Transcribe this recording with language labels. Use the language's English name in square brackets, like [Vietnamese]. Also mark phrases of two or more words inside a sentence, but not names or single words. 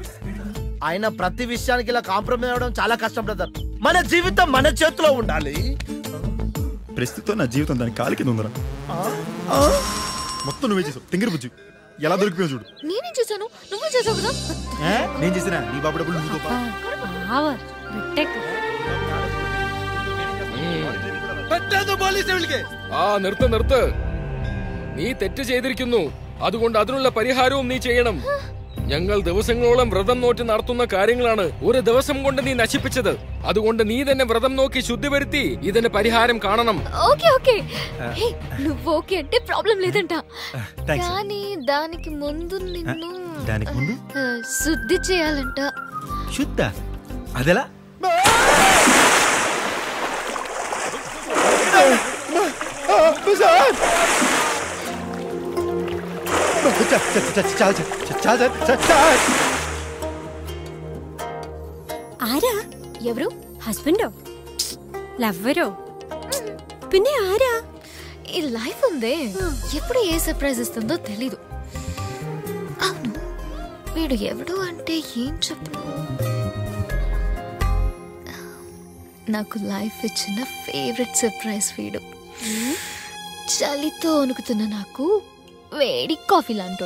[Telugu] ఆయన ప్రతి విషయానికి ఇలా కాంప్రమైజ్ అవ్వడం చాలా కష్టం బ్రదర్. మన జీవితం మన చేతిలో ఉండాలి. ప్రస్తుతం నా జీవితం దాని కాలి కింద ఉందిరా. మొత్తం నువ్వే చేసావు. తింగర బుజ్జి ఎలా దొరికిపోయావు చూడు. నేనేం చేశాను? నువ్వు చేసావు కదా. నేను చేసినా నీ బాబు డబ్బులు నువ్వు [Malayalam] നിർത്ത്. നീ തെറ്റ് ചെയ്തിരിക്കുന്നു. അതുകൊണ്ട് അതിനുള്ള പരിഹാരവും നീ ചെയ്യണം. ഞങ്ങൾ ദിവസങ്ങളോളം വ്രതം നോറ്റ് നടത്തുന്ന കാര്യങ്ങളാണ് ഒരു ദിവസം കൊണ്ട് നീ നശിപ്പിച്ചത്. അതുകൊണ്ട് നീ തന്നെ വ്രതം നോക്കി ശുദ്ധി വരുത്തി ഇതിന് പരിഹാരം കാണണം. [Telugu] ఓకే ఓకే నువ్వు ఓకే అంటే ప్రాబ్లం లేదంట. కానీ దానికి ముందు నిన్ను శుద్ధి చేయాలంట. శుద్ధ? అదెలా? [Malayalam] ആരാ? ఎవరు? ഹസ്ബൻഡോ ലവ്വറോ പിന്നെ ആരാ? [Telugu] ఈ లైఫ్ ఉందే, ఎప్పుడు ఏ సర్ప్రైజ్ ఇస్తుందో తెలీదు. అవును, వీడు ఎవడు అంటే ఏం చెప్పను. నాకు లైఫ్ ఇచ్చిన ఫేవరెట్ సర్ప్రైజ్ వీడు. చలితో వణుకుతున్న నాకు వేడి కాఫీ లాంటోడు.